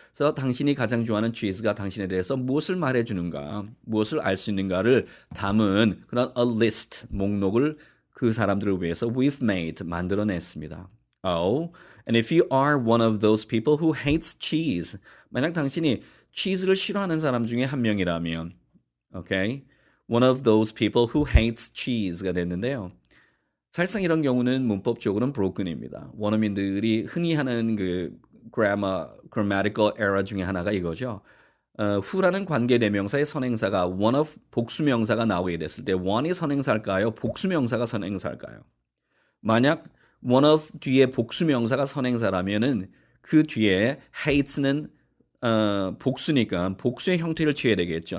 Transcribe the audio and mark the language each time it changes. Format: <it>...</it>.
<ko>그래서 당신이 가장 좋아하는 치즈가 당신에 대해서 무엇을 말해주는가, 무엇을 알 수 있는가를 담은 그런 a list, 목록을 그 사람들을 위해서</ko> <en>we've made,</en> <ko>만들어냈습니다.</ko> <en>Oh, and if you are one of those people who hates cheese,</en> <ko>만약 당신이 치즈를 싫어하는 사람 중에 한 명이라면,</ko> <en>okay, one of those people who hates cheese가 됐는데요.</en> <ko>사실상 이런 경우는 문법적으로는 broken입니다. 원어민들이 흔히 하는 그 grammatical error 중에 하나가 이거죠. who라는 관계대명사의 선행사가 one of 복수명사가 나오게 됐을 때 one이 선행사일까요? 복수명사가 선행사일까요? 만약 one of 뒤에 복수명사가 선행사라면은 그 뒤에 hates는 복수니까 복수의 형태를 취해야 되겠죠.</ko>